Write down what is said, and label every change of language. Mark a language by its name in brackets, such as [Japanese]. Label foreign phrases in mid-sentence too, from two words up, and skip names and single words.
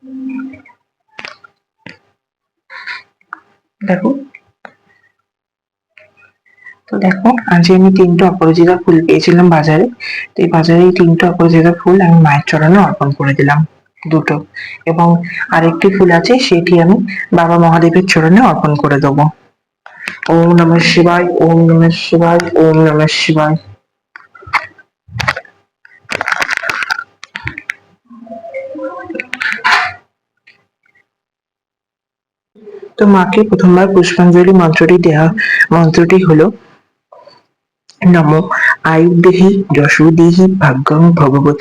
[Bangla] দেখো, তো দেখো আজ আমি 3টে অপরাজিতা ফুল পেয়েছিলাম বাজারে। তো এই বাজারে এই 3টে অপরাজিতা ফুল আমি মায়ের চরণে অর্পণ করে দিলাম, দুটো। এবং আরেকটি ফুল আছে সেটি আমি বাবা মহাদেবের চরণে অর্পণ করে দেবো। [Sanskrit] ॐ नमः शिवाय, ॐ नमः शिवाय, ॐ नमः शिवाय। [Bangla] তো মাকে প্রথমবার পুষ্পাঞ্জলি মন্ত্রটি হলো [Sanskrit] नमो आयुर्देहि यशो देहि भाग्यं भगवती